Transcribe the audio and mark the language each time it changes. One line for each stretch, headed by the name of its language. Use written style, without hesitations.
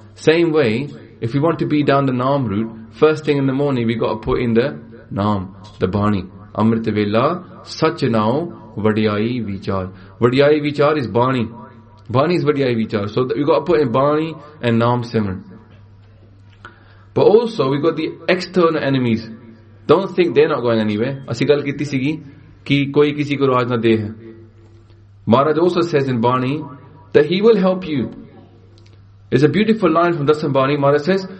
English: Same way, if we want to be down the naam route, first thing in the morning, we got to put in the naam, the bani.
Punjabi: Amrit vela sach nao vadiyai vichar.
English: Vadiyai vichar is bani. Bani is vadiyai vichar. So we got to put in bani and naam simran. But also, we got the external enemies. Don't think they're not going anywhere.
Punjabi: ਅਸੀ ਗੱਲ ਕੀਤੀ ਸੀਗੀ ਕਿ ਕੋਈ ਕਿਸੀ ਕੋ ਰਾਜ ਨਾ ਦੇ ਹੈ.
English: Maharaj also says in bani that he will help you. It's a beautiful line from Dasambani. Maharaj says,